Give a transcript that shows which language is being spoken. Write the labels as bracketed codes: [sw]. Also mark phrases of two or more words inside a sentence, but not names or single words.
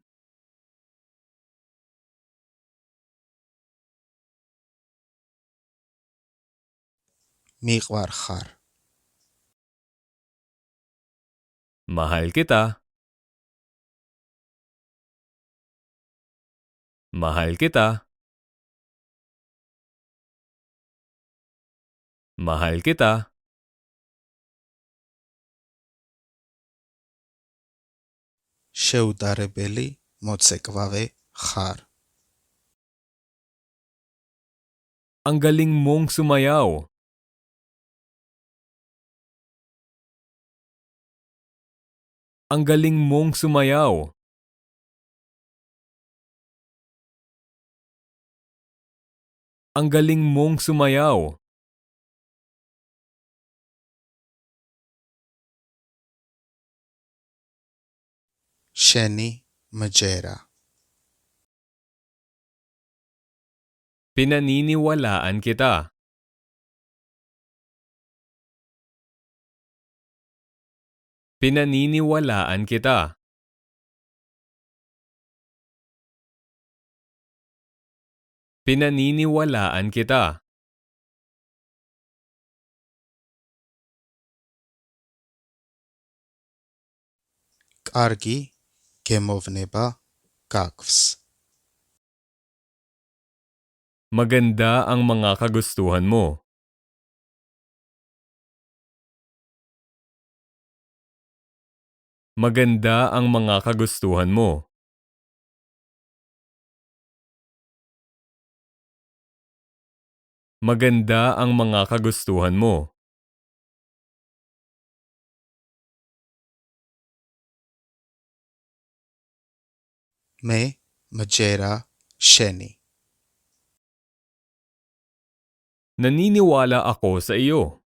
[ka] მიყვარხარ. [tl] Mahal kita. Mahal kita. Mahal kita. [ka] შეუდარებელი მოცეკვავე ხარ. [tl] Ang galing mong sumayaw. Ang galing mong sumayaw. Ang galing mong sumayaw. [ka] შენი მჯერა. [tl] Pinaniniwalaan kita. Pinaniniwalaan kita. Pinaniniwalaan kita. [ka] კარგი გემოვნება გაქვს. [tl] Maganda ang mga kagustuhan mo. Maganda ang mga kagustuhan mo. Maganda ang mga kagustuhan mo. [ka] მე მჯერა შენი. [tl] Naniniwala ako sa iyo.